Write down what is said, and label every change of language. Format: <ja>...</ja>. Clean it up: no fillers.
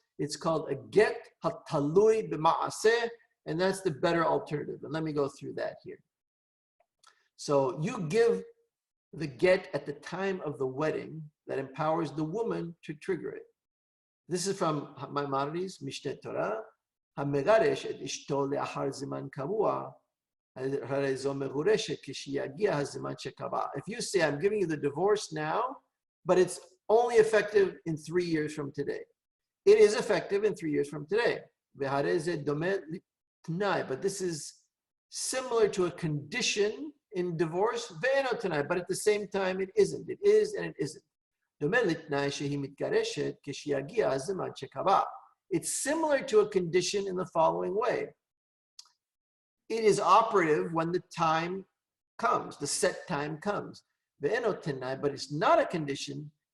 <en>It's called a get hatalui b'ma'aseh, and that's the better alternative. And let me go through that here. So you give the get at the time of the wedding that empowers the woman to trigger it. This is from Maimonides, Mishneh Torah.</en> <he>המגרש את אשתו לאחר זמן קבוע, הרי זו מגורשת כשיגיע הזמן שקבע.</he> <en>If you say, I'm giving you the divorce now, but it's only effective in 3 years from today. It is effective in 3 years from today.</en> <he>והרי זה דומה לתנאי,</he> <en>but this is similar to a condition in divorce,</en> <he>ואינו תנאי,</he> <en>but at the same time it isn't. It is and it isn't.</en> <he>דומה לתנאי שהיא מתגרשת כשיגיע הזמן שקבע.</he> <en>It's similar to a condition in the following way. It is operative when the time comes, the set time comes. But it's not a condition.</en>